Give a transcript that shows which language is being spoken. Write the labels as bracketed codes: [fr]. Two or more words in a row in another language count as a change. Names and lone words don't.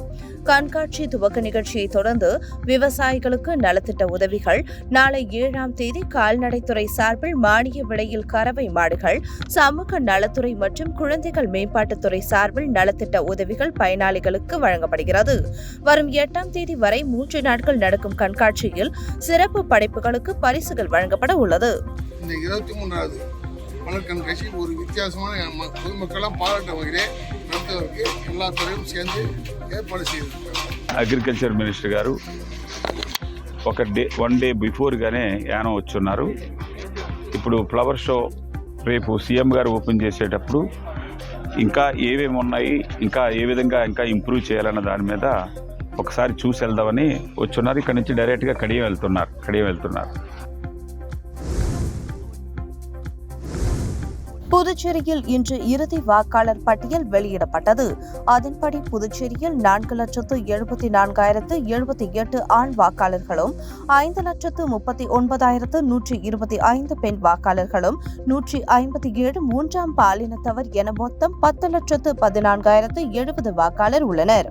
[ta] கண்காட்சி துவக்க நிகழ்ச்சியை தொடர்ந்து விவசாயிகளுக்கு நலத்திட்ட உதவிகள், நாளை 7ஆம் தேதி கால்நடைத்துறை சார்பில் மானிய விலையில் கறவை மாடுகள், சமூக நலத்துறை மற்றும் குழந்தைகள் மேம்பாட்டுத்துறை சார்பில் நலத்திட்ட உதவிகள் பயனாளிகளுக்கு வழங்கப்படுகிறது. வரும் 8ஆம் தேதி வரை 3 நாட்கள் நடக்கும் கண்காட்சியில் சிறப்பு படைப்புகளுக்கு பரிசுகள் வழங்கப்பட உள்ளது. இந்த 23வது மலர் கண்காட்சி ஒரு வித்தியாசமான பொதுமக்களாம் பாராட்ட வகையிலே நடத்துவதற்கு எல்லா துறையும் சேர்ந்து [te] ఏర్పాటు చేశారు. [en] agriculture minister [te] గారు [en] one day before [te] యానం వచ్చున్నారు. ఇప్పుడు [en] flower show [te] రేపు సీఎం గారు ఓపెన్ చేసేటప్పుడు ఇంకా ఏమేమి ఉన్నాయి, ఇంకా ఏ విధంగా ఇంకా ఇంప్రూవ్ చేయాలన్న దాని మీద ఒకసారి చూసి వెళ్దామని వచ్చున్నారు. ఇక్కడ నుంచి డైరెక్ట్గా కడియం వెళ్తున్నారు. [ta] புதுச்சேரியில் இன்று இறுதி வாக்காளர் பட்டியல் வெளியிடப்பட்டது. அதன்படி புதுச்சேரியில் 4,74,078 ஆண் வாக்காளர்களும் 5,39,125 பெண் வாக்காளர்களும் 157 மூன்றாம் பாலினத்தவர் என மொத்தம் 10,14,070 வாக்காளர் உள்ளனர்.